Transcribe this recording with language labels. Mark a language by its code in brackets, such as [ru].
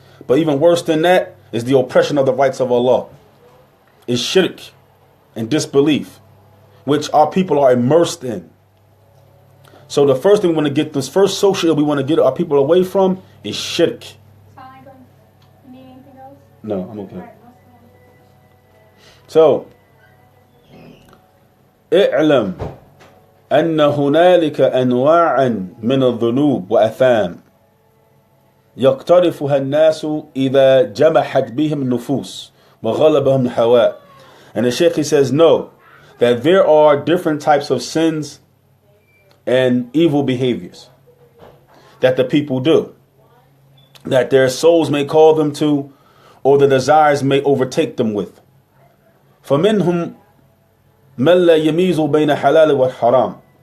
[en] But even worse than that is the oppression of the rights of Allah. It's shirk and disbelief, which our people are immersed in. So the first thing we want to get, this first social ill we want to get our people away from is shirk. You need anything else? No, I'm okay. So, [ar] اعلم أن هنالك أنواعا من الذنوب وأثام يقترفها الناس إذا جمحت بهم النفوس وغلبهم الهواء. [en] And the Shaykh, he says, no, that there are different types of sins and evil behaviors that the people do, that their souls may call them to, or the desires may overtake them with. [ar] فَمِنْهُمْ مَنْ لَا يَمِيزُ بَيْنَ حَلَالِ وَالْحَرَامِ.